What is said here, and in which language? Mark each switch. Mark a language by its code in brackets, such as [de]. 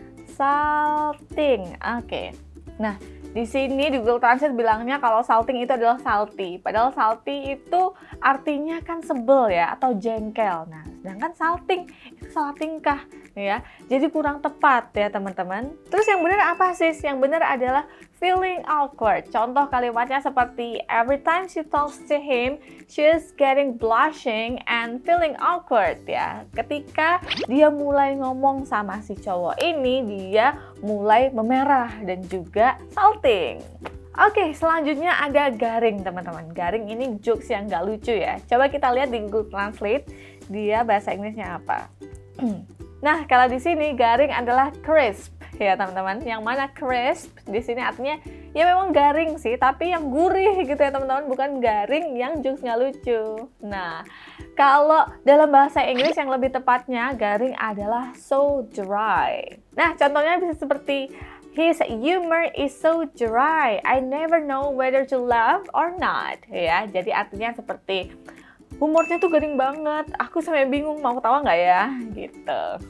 [id] Salting. Oke. Nah, di sini di Google Translate bilangnya kalau salting itu adalah salty. Padahal salty itu artinya kan sebel ya, atau jengkel. Nah, sedangkan salting itu salah tingkah ya. Jadi kurang tepat ya, teman-teman. Terus yang benar apa sih? Yang benar adalah feeling awkward. Contoh kalimatnya seperti [en] every time she talks to him, she's getting blushing and feeling awkward ya. [id] Ketika dia mulai ngomong sama si cowok ini, dia mulai memerah dan juga salting. Oke, selanjutnya ada garing, teman-teman. Garing ini jokes yang gak lucu ya. Coba kita lihat di Google Translate, dia bahasa Inggrisnya apa. Nah, kalau di sini garing adalah crisp ya, teman-teman. Yang mana crisp di sini artinya ya memang garing sih, tapi yang gurih gitu ya, teman-teman. Bukan garing yang jokes nggak lucu. Nah, kalau dalam bahasa Inggris yang lebih tepatnya garing adalah so dry. Nah, contohnya bisa seperti [en] his humor is so dry. I never know whether to laugh or not. [id] Ya, jadi artinya seperti humornya tuh garing banget. Aku sampai bingung mau ketawa nggak ya, gitu.